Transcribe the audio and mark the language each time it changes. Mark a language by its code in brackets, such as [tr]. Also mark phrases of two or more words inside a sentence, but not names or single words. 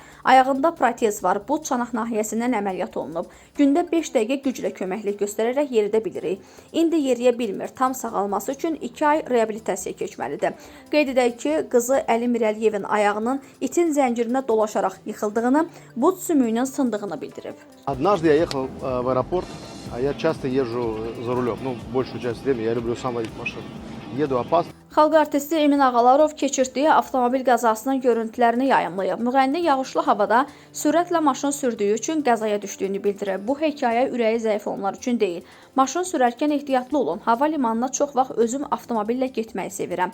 [az] Ayağında protez var, bud çanaq nahiyəsindən əməliyyat olunub. Gündə 5 dəqiqə güclə köməklik göstərərək yeridə bilirik. İndi yeriyə bilmir, tam sağalması üçün 2 ay reabilitasiya keçməlidir. Qeyd edək ki, qızı Əli Mirəliyevin ayağının itin zəncirinə dolaşaraq yıxıldığını, bud sümüyünün sındığını bildirib. [ru] Однажды я ехал в аэропорт, а я часто езжу за рулем. Большую часть времени я люблю сам водить машину. Еду опасно. [az] Xalq artisti Emin Ağalarov keçirdiyi avtomobil qəzasının görüntülərini yayımlayıb. Müğənni yağışlı havada sürətlə maşın sürdüyü üçün qəzaya düşdüyünü bildirib. Bu hekayə ürəyi zəif olanlar üçün deyil. Maşın sürərkən ehtiyatlı olun. Hava limanına çox vaxt özüm avtomobillə getməyi sevirəm.